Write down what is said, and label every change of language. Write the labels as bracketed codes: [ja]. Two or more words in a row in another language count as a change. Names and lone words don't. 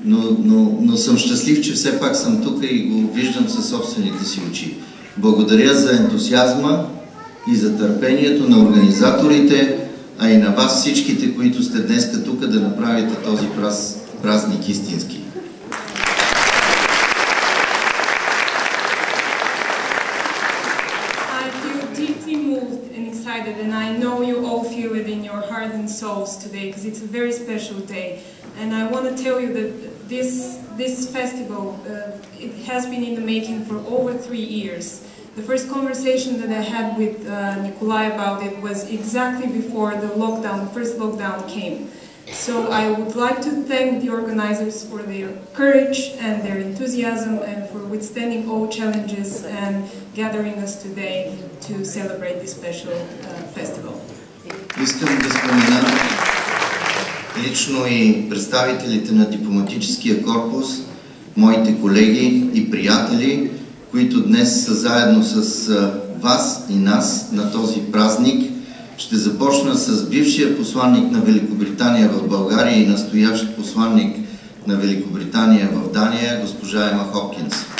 [bg] но съм щастлив, че все пак съм тук и го виждам със собствените си очи. Благодаря за ентусиазма и за търпението на организаторите, а и на вас всичките, които сте днеска тук да направите този празник истински. [en] And I know you all feel it in your heart and souls today because it's a very special day. And I want to tell you that this festival, it has been in the making for over 3 years. The first conversation that I had with Nikolai about it was exactly before the first lockdown came. So I would like to thank the organizers for their courage and their enthusiasm and for withstanding all challenges and gathering us today to celebrate this special festival. [bg] Искам да спомена лично и представителите на дипломатическия корпус, моите колеги и приятели, които днес са заедно с вас и нас на този празник. Ще започна с бившия посланник на Великобритания в България и настоящ посланник на Великобритания в Дания, госпожа Ема Хопкинс.